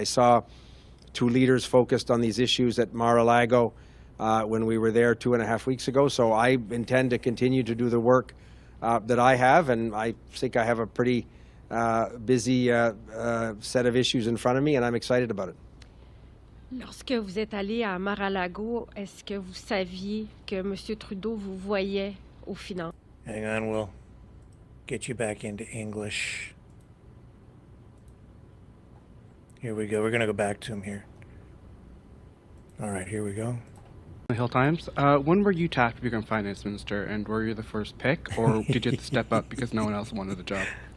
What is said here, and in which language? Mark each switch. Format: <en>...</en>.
<en>I saw two leaders focused on these issues at Mar-a-Lago when we were there 2.5 weeks ago. So I intend to continue to do the work that I have, and I think I have a pretty busy set of issues in front of me, and I'm excited about it.</en> <fr>Lorsque vous êtes allé à Mar-a-Lago, est-ce que vous saviez que M. Trudeau vous voyait aux finances?</fr> <en>Hang on, we'll get you back into English. Here we go. We're going to go back to him here. All right, here we go. The Hill Times. When were you tapped to become finance minister, and were you the first pick, or did you have to step up because no one else wanted the job?</en>